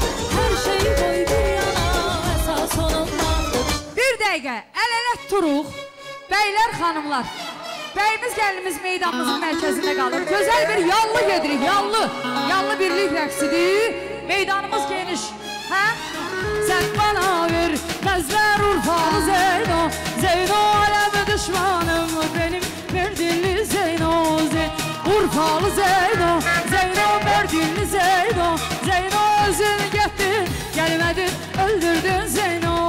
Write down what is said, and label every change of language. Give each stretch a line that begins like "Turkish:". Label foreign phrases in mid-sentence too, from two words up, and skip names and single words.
Azerbaijani: Hər şey qoy bir yana, əsas onun vaxtıdır. Bir dəqiqə, əl-ələ turuq. Bəylər, xanımlar. Bəyimiz, gəlinimiz meydanımızın mərkəzində qalır. Gözəl bir yallı gedirik, yallı. Yallı birlik rəqsidir. Meydanımız geniş. Hə?
Turkish: Sən bana vermezler Urfalı Zeyno. Zeyno alemi düşmanım benim Mardinli Zeyno. Urfalı Zeyno, Zeyno Mardinli Zeyno. Zeyno özün gettin gelmedin öldürdün Zeyno.